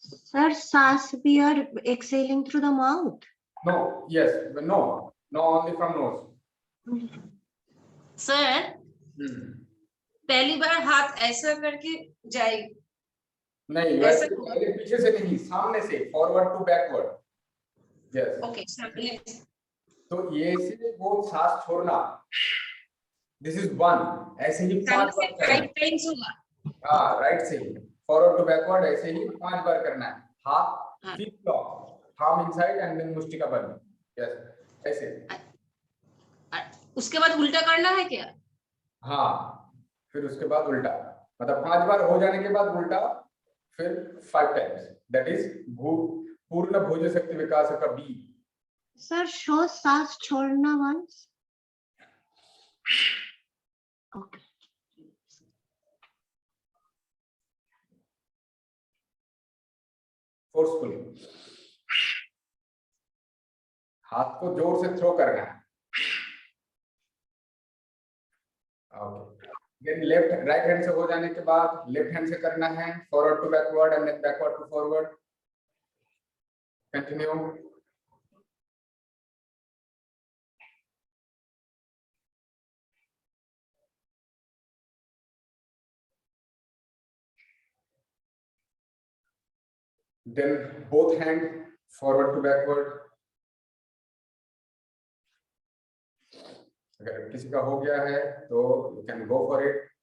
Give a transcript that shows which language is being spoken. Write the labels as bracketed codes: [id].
[en] Sir, SAS, we are exhaling through the mouth. No, yes, no, no, only from nose. [hi] Sir पहली बार हाथ ऐसा करके जाएगी, नहीं ऐसा वैसे पहले पीछे से नहीं, सामने से, [en] Forward to backward. Yes [hi] okay सामने से। तो ये से वो सांस छोड़ना, [en] this is one, [hi] ऐसे ही 5 बार करना है। 5 टाइम्स होगा। हाँ राइट से ही [en] forward to backward [hi] ऐसे ही 5 बार करना है। हाथ हाँ। [en] feet lock, palm inside and then [hi] Mushtika बंद। यस ऐसे। उसके बाद उल्टा करना है क्या? हाँ फिर उसके बाद उल्टा, मतलब 5 बार हो जाने के बाद उल्टा, फिर 5 टाइम्स, [en] that is [hi] पूर्ण भुज शक्ति विकास का बी। [en] Sir, show SAS छोड़ना once. Okay. [hi] फोर्सफुली हाथ को जोर से थ्रो करना है। [en] okay then left right hand [hi] से हो जाने के बाद [en] left hand [hi] से करना है, [en] Forward to backward and then backward to forward. Continue. then both hand forward to backward। [hi] अगर किसी का हो गया है तो [en] you can go for it।